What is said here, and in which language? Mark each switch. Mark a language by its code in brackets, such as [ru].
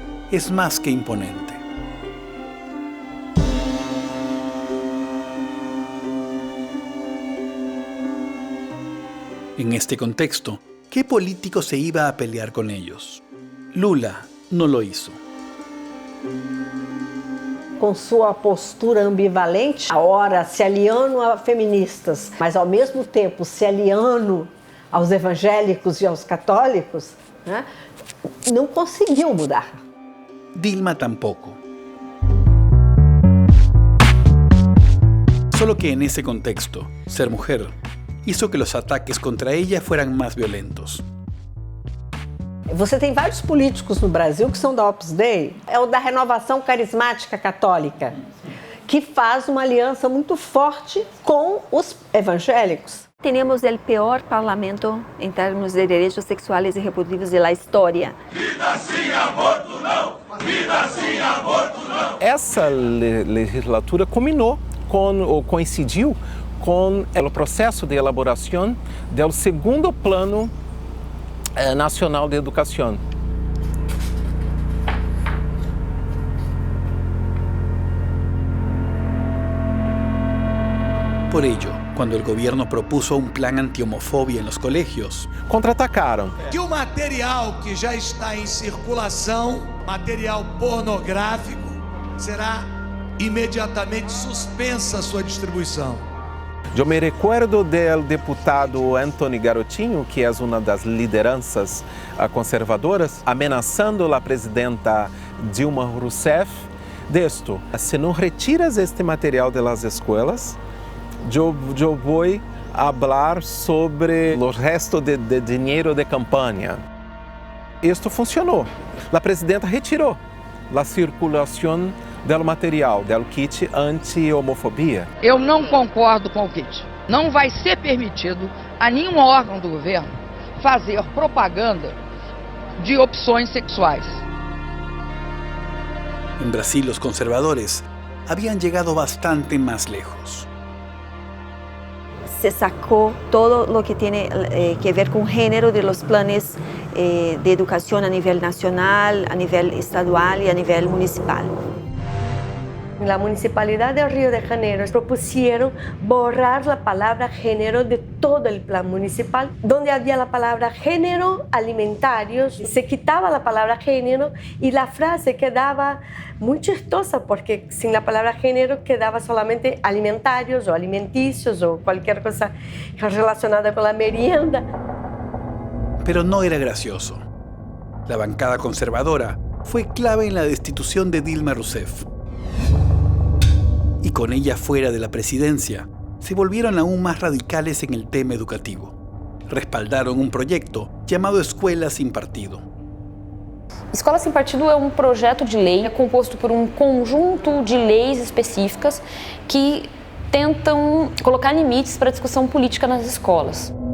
[es] Es más que imponente. En este contexto, ¿qué político se iba a pelear con ellos? Lula no lo hizo. [pt] Com sua postura ambivalente, a hora se aliando a feministas, mas ao mesmo tempo se aliando aos evangélicos e aos católicos, né, não conseguiu mudar. [es] Dilma tampoco. Solo que en ese contexto, ser mujer hizo que los ataques contra ella fueran más violentos. [pt] Você tem vários políticos no Brasil que são da Opus Dei, é o da Renovação Carismática Católica, que faz uma aliança muito forte com os evangélicos. [es] Tenemos el peor parlamento en términos de derechos sexuales y reproductivos de la historia. [pt] Vida sem aborto não! Vida sem aborto não! Essa legislatura culminou ou coincidiu com o processo de elaboração do segundo plano nacional de educação. [es] Por ello, cuando el gobierno propuso un plan antihomofobia en los colegios, [pt] contra-atacaram. Que o material que já está em circulação, material pornográfico, será imediatamente suspensa sua distribuição. Eu me recuerdo do deputado Antony Garotinho, que é uma das lideranças conservadoras, ameaçando a presidenta Dilma Rousseff disto: se não retiras este material das escolas, eu vou falar sobre o resto de dinheiro de campanha. Isto funcionou. A presidenta retirou a circulação do material, do kit anti-homofobia. Eu não concordo com o kit. Não vai ser permitido a nenhum órgão do governo fazer propaganda de opções sexuais. [es] En Brasil, los conservadores habían llegado bastante más lejos. Se sacó todo lo que tiene que ver con género de los planes de educación a nivel nacional, a nivel estadual y a nivel municipal. La Municipalidad de Río de Janeiro propusieron borrar la palabra género de todo el plan municipal. Donde había la palabra género alimentarios, se quitaba la palabra género y la frase quedaba muy chistosa porque sin la palabra género quedaba solamente alimentarios o alimenticios o cualquier cosa relacionada con la merienda. Pero no era gracioso. La bancada conservadora fue clave en la destitución de Dilma Rousseff. Y con ella fuera de la presidencia, se volvieron aún más radicales en el tema educativo. Respaldaron un proyecto llamado Escuela Sin Partido. [pt] Escola Sem Partido é um projeto de lei composto por um conjunto de leis específicas que tentam colocar limites para a discussão política nas escolas.